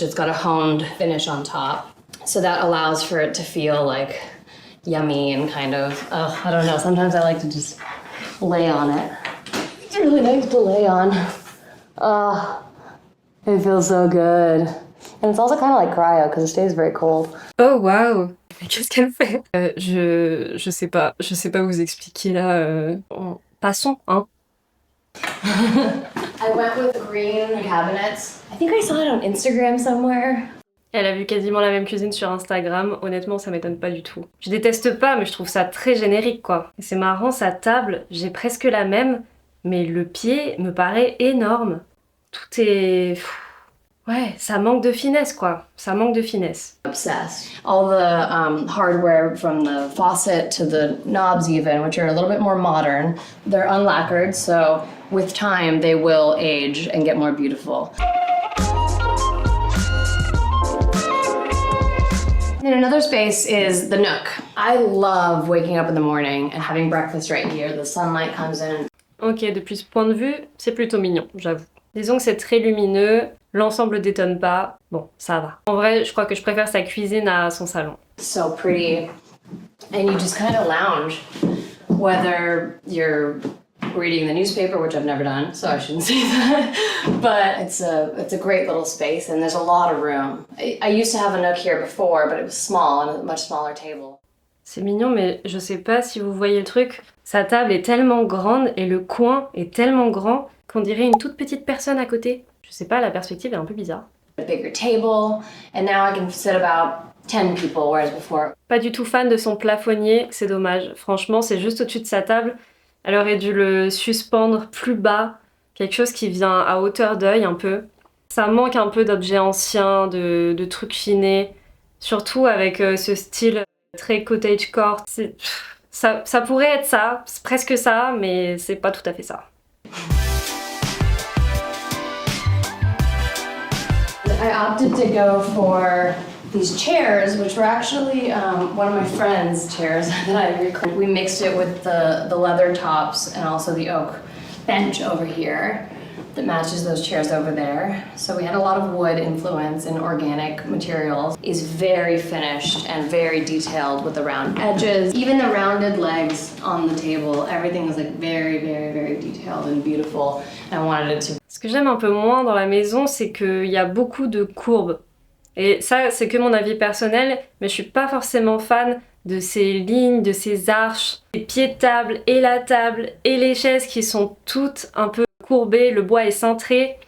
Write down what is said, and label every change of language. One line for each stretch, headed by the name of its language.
English: It's got a honed finish on top. So that allows for it to feel like yummy and kind of, I don't know, sometimes I like to just lay on it. It's really nice to lay on. It feels so good. And it's also kind of like cryo because it stays very cold.
French: Oh waouh! Mais qu'est-ce qu'elle fait? Je sais pas vous expliquer là. Passons, hein.
English: I went with green cabinets. I think I saw it on Instagram somewhere.
French: Elle a vu quasiment la même cuisine sur Instagram, honnêtement ça m'étonne pas du tout. Je déteste pas, mais je trouve ça très générique quoi. Et c'est marrant, sa table, j'ai presque la même, mais le pied me paraît énorme. Tout est... Ouais, ça manque de finesse quoi, ça manque de finesse.
English: Obsessed. All the hardware from the faucet to the knobs even, which are a little bit more modern, they're unlacquered, so with time they will age and get more beautiful. And another space is the nook. I love waking up in the morning and having breakfast right here. The sunlight comes in.
French: Ok, depuis ce point de vue, c'est plutôt mignon, j'avoue. Disons que c'est très lumineux, l'ensemble détonne pas, bon, ça va. En vrai, je crois que je préfère sa cuisine à son salon.
English: So pretty. And you just kind of lounge, whether you're reading the newspaper, which I've never done, so I shouldn't say that. But it's a great little space, and there's a lot of room. I used to have a nook here before, but it was small and a much smaller table.
French: C'est mignon, mais je sais pas si vous voyez le truc. Sa table est tellement grande et le coin est tellement grand qu'on dirait une toute petite personne à côté. Je sais pas, la perspective est un peu bizarre.
English: A bigger table, and now I can sit about 10 people, whereas before.
French: Pas du tout fan de son plafonnier, c'est dommage. Franchement, c'est juste au-dessus de sa table. Elle aurait dû le suspendre plus bas, quelque chose qui vient à hauteur d'œil un peu. Ça manque un peu d'objets anciens, de trucs finés, surtout avec ce style très cottagecore. Ça pourrait être ça, c'est presque ça, mais c'est pas tout à fait ça.
English: I opted to go for these chairs, which were actually one of my friend's chairs that I reclaimed. We mixed it with the leather tops and also the oak bench over here that matches those chairs over there. So we had a lot of wood influence and organic materials. It's very finished and very detailed with the round edges. Even the rounded legs on the table, everything was like very, very, very detailed and beautiful. And I wanted it to.
French: Ce que j'aime un peu moins dans la maison, c'est qu'il y a beaucoup de courbes. Et ça, c'est que mon avis personnel, mais je suis pas forcément fan de ces lignes, de ces arches, les pieds de table et la table et les chaises qui sont toutes un peu courbées, le bois est cintré.